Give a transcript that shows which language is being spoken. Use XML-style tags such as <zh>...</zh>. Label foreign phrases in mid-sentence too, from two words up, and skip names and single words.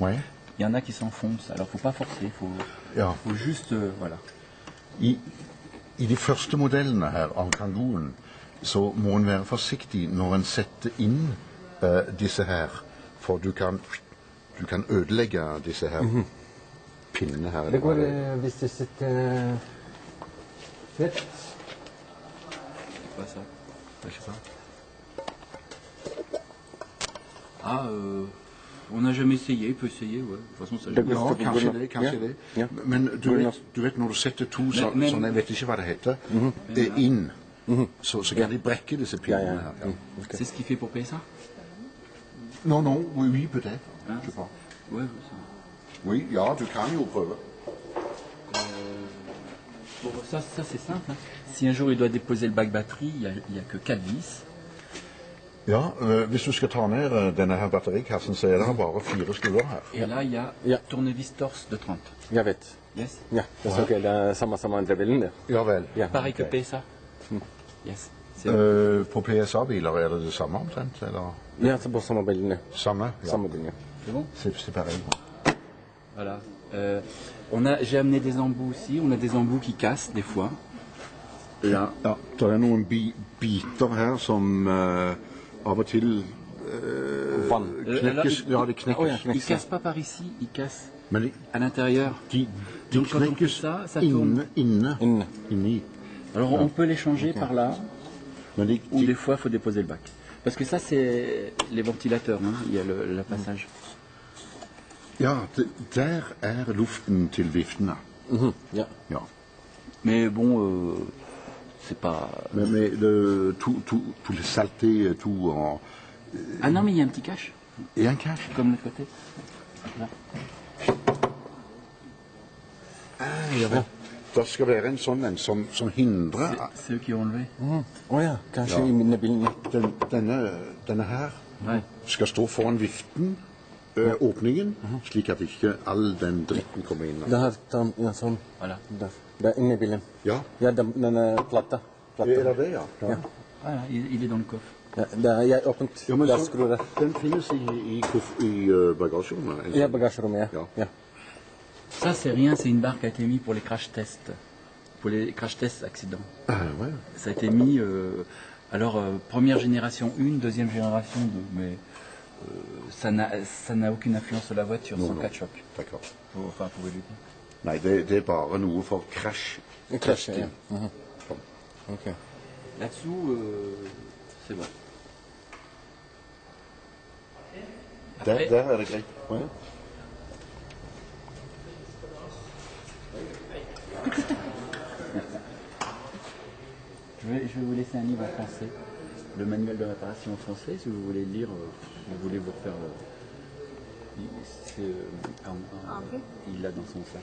<fr>Ouais. il y en a qui s'enfoncent. Alors faut pas forcer,</fr> <no>Ja.</no> <fr>faut juste voilà.</fr> <no>I de første modellene her av Kangoen så må en være forsiktig når en setter inn disse her, for du kan ødelegge disse her pinnene her. Det går hvis du sitter rett.</no> <fr>Pas ça. Je sais pas. Ah, on n'a jamais essayé. Il peut essayer, ouais. De toute façon, ça.</fr> <no>Det- Ja, kanskje det, kanskje Ja. det. Ja. Men du vet når du setter to Men- sånn, jeg vet ikke hva det heter, inn, så kan de brekke disse pinnene Ja, ja. her. Ja.</no> <fr>C'est ce qu'il fait pour PSA. Non, oui, peut-être. Hein? Je sais pas. Ouais, ça. Oui,</fr> <no>ja, du kan jo prøve.</no> <fr>Bon, ça c'est simple. Hein. Si un jour il doit déposer le bac batterie, il y a que 4 vis.</fr> <no>Ja, hvis du skal ta ned denne her batterikassen, så er det bare 4 skruer her.</no> <fr>Et là, il y a</fr> <no>Ja.</no> <fr>tournevis torse de 30.</fr> <no>Jeg vet. Yes. Ja, det er ok. Det er samme som andre bilen, det. Ja vel. Ja.</no> <fr>Pareil que ok. PSA. Yes. C'est</fr> <no>På PSA-biler er det samme omtrent? Eller Ja, så på samme bilen, ja. samme? Ja. Samme bilen, ja.</no> <fr>c'est bon. C'est pareil. Voilà. J'ai amené des embouts aussi. On a des embouts qui cassent des fois.</fr> <no>Ja, det er noen biter her som av og til Vann. knekkes. Ja, de knekkes. Oh, ja.</no> <fr>Ils cassent pas par ici, ils cassent</fr> <no>Men de,</no> <fr>à l'intérieur.</fr> <no>de</no> <fr>Donc, quand on</fr> <no>knekkes</no> <fr>fait ça, ça tourne.</fr> <no>inni.</no> <fr>Alors on peut les changer par là,</fr> <no>Men</no> <fr>ou des fois il faut déposer le bac. Parce que ça c'est les ventilateurs, hein. Il y a le passage.</fr> <no>Ja, der er luften til viftene. Ja. Ja.</no> <fr>Mais bon, c'est pas... Mais tout le salté, tout en... Ah non mais il y a un petit cache, Et un cache. comme de l'autre côté. Là.</fr> <no>Ja vel. Det skal være en sånn en som hindrer</no> <fr>C'est eux qui ont enlevé.</fr> <no>Å ja, kanskje Ja. i mine bilen. Ja. denne her</no> <fr>Ouais.</fr> <no>skal stå foran viften, åpningen, slik at ikke all den dritten kommer inn. Det her, ja, sånn.</no> <fr>Voilà.</fr> <no>Der. Det er inni bilen. Ja, Ja, den er plata. er det det, ja? Ja.</no> <fr>Voilà, il est dans le coffre.</fr> <no>Ja, det er jeg åpent. Ja, men Der så- skrur det. Den finnes i bagasjerommet. eller? Ja, bagasjerommet, ja. Ja. Ja.</no> <fr>Ça c'est rien, c'est une barre qui a été mise pour les crash tests. Pour les crash tests accidents. Ah, ouais. Ça a été mis, première génération 1, deuxième génération 2, mais ça n'a aucune influence sur la voiture, Non, sans non. cas de choc. D'accord. Enfin, pouvez lui dire.</fr> <no>Nei, det er bare noe for krasj. En krasj, ja. Ok.</no> <fr>Là-dessous, c'est bon.</fr> <no>Der er det greit. Ja.</no> <fr>Je vais vous laisser un livre en français, le manuel de réparation en français, si vous voulez le lire, si vous voulez vous refaire il l'a dans son sac.</fr>